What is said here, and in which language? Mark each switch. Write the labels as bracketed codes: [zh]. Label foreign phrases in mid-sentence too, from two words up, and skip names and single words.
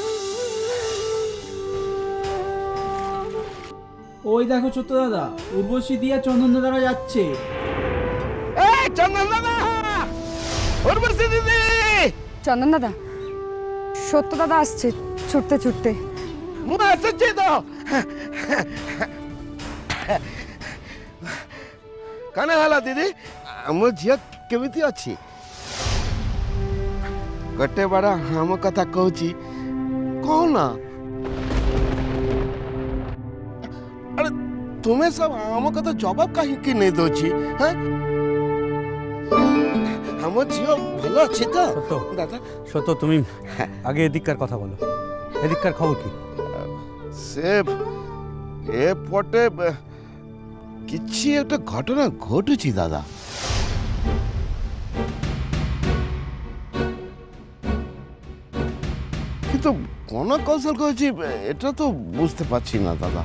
[bn] ওই দেখো ছোট্ট দাদা, উর্বশী দিয়া চন্দন দাদারা যাচ্ছে। এই চন্দন দাদা, উর্বশী দিদি। চন্দন দাদা, সত্য দাদা আসছে ছুটতে ছুটতে। [or] ମୁଁ ଆସୁଛି ତ। କାଣ ହେଲା ଦିଦି, ଆମ ଝିଅ କେମିତି ଅଛି? ଗୋଟେ ବଡ଼ ଆମ କଥା କହୁଛି, କହୁନ? ଆରେ ତୁମେ ସବୁ ଆମ କଥା ଜବାବ କାହିଁକି ନେଇ ଦଉଛି? ଆମ ଝିଅ ଭଲ ଅଛି ତ [bn] সত্য দাদা? সত্য তুমি আগে এদিককার কথা বলো, এদিককার খবর কি? সে এপটে কিছু একটা ঘটনা ঘটেছি দাদা। কিন্তু কোন কৌশল করেছি এটা তো বুঝতে পারছি না দাদা।